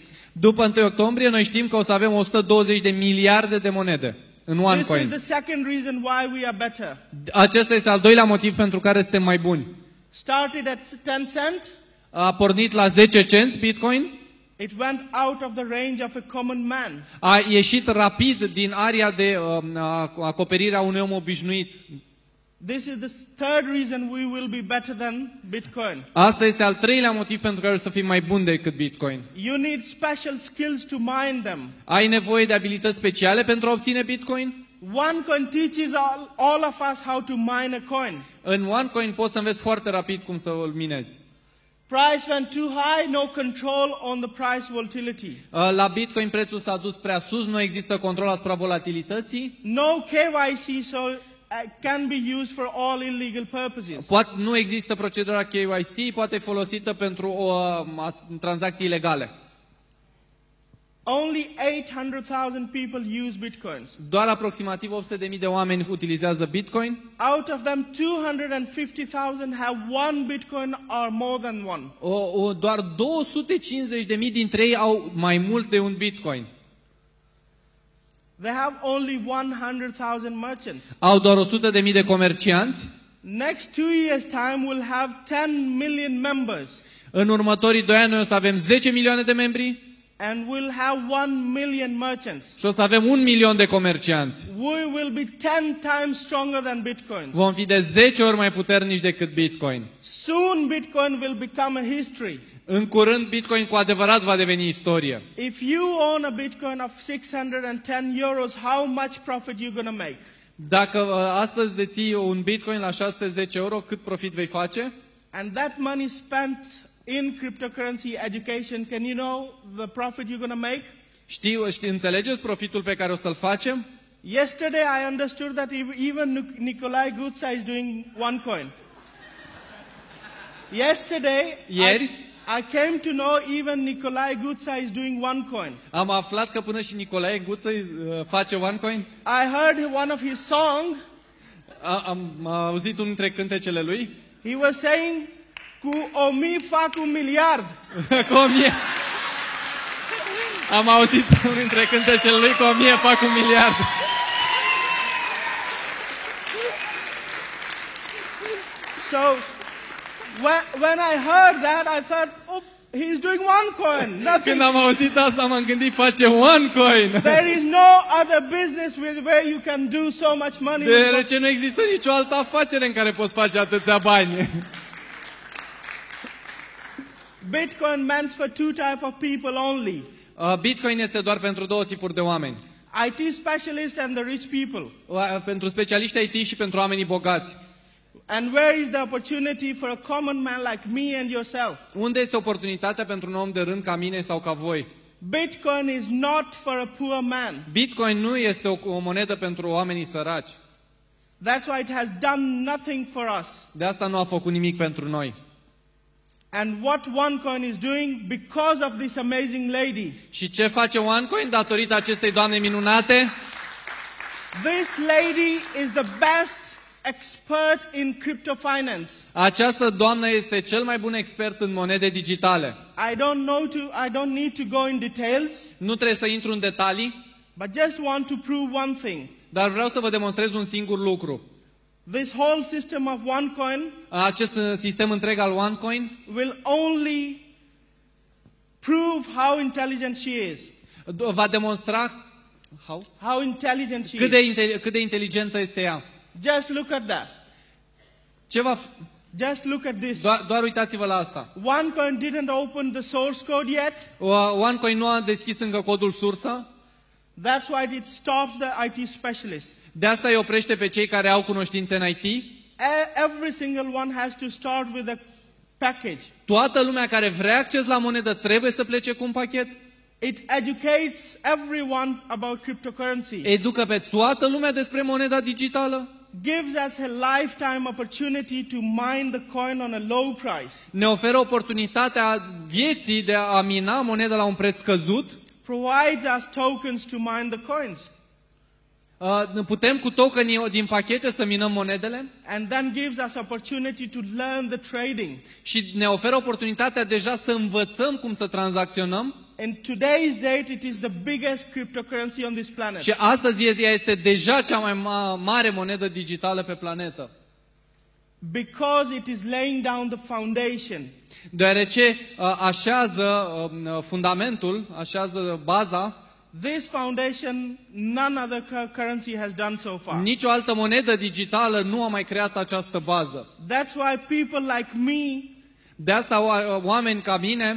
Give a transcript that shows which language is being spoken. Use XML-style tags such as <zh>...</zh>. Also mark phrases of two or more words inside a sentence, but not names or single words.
<ro>După 1 octombrie noi știm că o să avem 120 de miliarde de monede în OneCoin.</ro> <en>This is the second reason why we are better.</en> <ro>Acesta este al doilea motiv pentru care suntem mai buni.</ro> <en>Started at 10 cents.</en> <ro>A pornit la 10 cenți Bitcoin.</ro> <en>It went out of the range of a common man.</en> <ro>A ieșit rapid din area de acoperire a unui om obișnuit.</ro> <en>This is the third reason we will be better than Bitcoin.</en> <ro>Asta este al treilea motiv pentru care o să fim mai buni decât Bitcoin.</ro> <en>You need special skills to mine them.</en> <ro>Ai nevoie de abilități speciale pentru a obține Bitcoin?</ro> <en>OneCoin teaches all of us how to mine a coin.</en> <ro>În OneCoin poți să înveți foarte rapid cum să îl minezi.</ro> <en>Price went too high, no control on the price volatility.</en> <ro>La Bitcoin prețul s-a dus prea sus, nu există control asupra volatilității.</ro> <en>No KYC, so can be used for all illegal purposes.</en> <ro>Nu există procedura KYC, poate fi folosită pentru tranzacții ilegale.</ro> <en>Only 800,000 people use Bitcoins.</en> <ro>Doar aproximativ 800.000 de oameni utilizează Bitcoin.</ro> <en>Out of them, 250,000 have one Bitcoin or more than one.</en> <ro>Doar 250.000 dintre ei au mai mult de un Bitcoin.</ro> <en>They have only 100,000 merchants.</en> <ro>Au doar 100.000 de comercianți.</ro> <en>Next 2 years' time, we'll have 10 million members.</en> <ro>În următorii 2 ani noi o să avem 10 milioane de membri.</ro> <en>And we'll have 1 million merchants.</en> <ro>Și o să avem 1 milion de comercianți.</ro> <en>We will be 10 times stronger than Bitcoin.</en> <ro>Vom fi de 10 ori mai puternici decât Bitcoin.</ro> <en>Soon Bitcoin will become a history.</en> <ro>În curând Bitcoin cu adevărat va deveni istorie.</ro> <en>If you own a Bitcoin of 610 euros, how much profit you going to make?</en> <ro>Dacă astăzi deții un Bitcoin la 610 euro, cât profit vei face?</ro> <en>And that money spent in cryptocurrency education, can you know the profit you're going to make?</en> <ro>Înțelegeți profitul pe care o să-l facem?</ro> <en>Yesterday I understood that even Nicolae Gutsa is doing OneCoin. Yesterday I came to know even Nicolae Gutsa is doing OneCoin.</en> <ro>Am aflat că până și Nicolae Gutsa face OneCoin.</ro> <en>I heard one of his song.</en> <ro>Am auzit unul dintre cântecele lui.</ro> <en>He was saying,</en> <ro>cu 1000 fac un miliard. Cu 1000. Am auzit unul dintre cântecele lui că 1000 fac 1 miliard.</ro> <en>So when I heard that, I thought, oh, he's doing OneCoin. Nothing.</en> <ro>Când am auzit asta, m-am gândit, face OneCoin.</ro> <en>There is no other business where you can do so much money.</en> <ro>Deoarece nu există nicio altă afacere în care poți face atâția bani.</ro> <en>Bitcoin meant for 2 types of people only.</en> <ro>Bitcoin este doar pentru 2 tipuri de oameni.</ro> <en>IT specialists and the rich people.</en> <ro>Pentru specialiști IT și pentru oamenii bogați.</ro> <en>And where is the opportunity for a common man like me and yourself?</en> <ro>Unde este oportunitatea pentru un om de rând ca mine sau ca voi?</ro> <en>Bitcoin is not for a poor man.</en> <ro>Bitcoin nu este o monedă pentru oamenii săraci.</ro> <en>That's why it has done nothing for us.</en> <ro>De asta nu a făcut nimic pentru noi.</ro> <en>And what OneCoin is doing because of this amazing lady.</en> <ro>Și ce face OneCoin datorită acestei doamne minunate?</ro> <en>This lady is the best expert in crypto finance.</en> <ro>Această doamnă este cel mai bun expert în monede digitale.</ro> <en>I don't need to go in details.</en> <ro>Nu trebuie să intru în detalii,</ro> <en>but just want to prove one thing.</en> <ro>Dar vreau să vă demonstrez un singur lucru.</ro> <en>This whole system of OneCoin,</en> <ro>acest sistem întreg al OneCoin,</ro> <en>will only prove how intelligent she is.</en> <ro>Va demonstra</ro> <en>how intelligent she is.</en> <ro>Cât de inteligentă este ea.</ro> <en>Just look at that. Just look at this.</en> <ro>Doar uitați-vă la asta.</ro> <en>OneCoin didn't open the source code yet.</en> <ro>OneCoin nu a deschis încă codul sursă.</ro> <en>That's why it stops the IT specialists.</en> <ro>De asta îi oprește pe cei care au cunoștințe în IT.</ro> <en>Every single one has to start with a package.</en> <ro>Toată lumea care vrea acces la monedă trebuie să plece cu un pachet.</ro> <en>It educates everyone about cryptocurrency.</en> <ro>Educă pe toată lumea despre moneda digitală.</ro> <en>Gives us a lifetime opportunity to mine the coin on a low price.</en> <ro>Ne oferă oportunitatea vieții de a mina moneda la un preț scăzut.</ro> <en>Provides us tokens to mine the coins.</en> <ro>Putem cu tokenii din pachete să minăm monedele.</ro> <en>And then gives us opportunity to learn the trading.</en> <ro>Și ne oferă oportunitatea deja să învățăm cum să tranzacționăm.</ro> <en>In today's date, it is the biggest cryptocurrency on this planet.</en> <ro>Și astăzi ea este deja cea mai mare monedă digitală pe planetă.</ro> <en>Because it is laying down the foundation.</en> <ro>Deoarece așează fundamentul, așează baza.</ro> <en>This foundation, none other currency has done so far.</en> <ro>Nicio altă monedă digitală nu a mai creat această bază.</ro> <en>That's why people like me,</en> <ro>de asta oameni ca mine,</ro>